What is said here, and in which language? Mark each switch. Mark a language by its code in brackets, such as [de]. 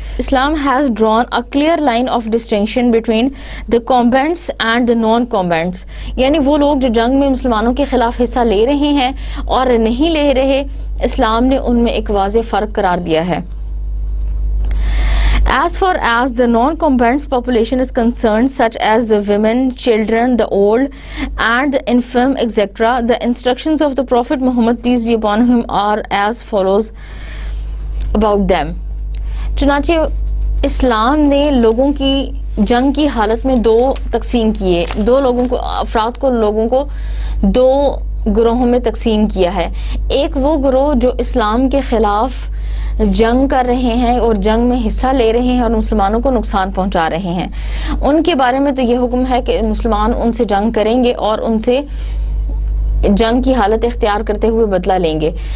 [en] Islam has drawn a clear line of distinction between the combatants and the non-combatants. [ur] یعنی وہ لوگ جو جنگ میں مسلمانوں کے خلاف حصہ لے رہے ہیں اور نہیں لے رہے، اسلام نے ان میں ایک واضح فرق قرار دیا ہے. [en] As far as the non-combatants population is concerned, such as the women, children, the old, and the infirm, etc., the instructions of the Prophet Muhammad, peace be upon him, are as follows about them. [ur] چنانچہ اسلام نے لوگوں کی جنگ کی حالت میں دو تقسیم کیے، لوگوں کو دو گروہوں میں تقسیم کیا ہے. ایک وہ گروہ جو اسلام کے خلاف جنگ کر رہے ہیں اور جنگ میں حصہ لے رہے ہیں اور مسلمانوں کو نقصان پہنچا رہے ہیں، ان کے بارے میں تو یہ حکم ہے کہ مسلمان ان سے جنگ کریں گے اور ان سے جنگ کی حالت اختیار کرتے ہوئے بدلہ لیں گے.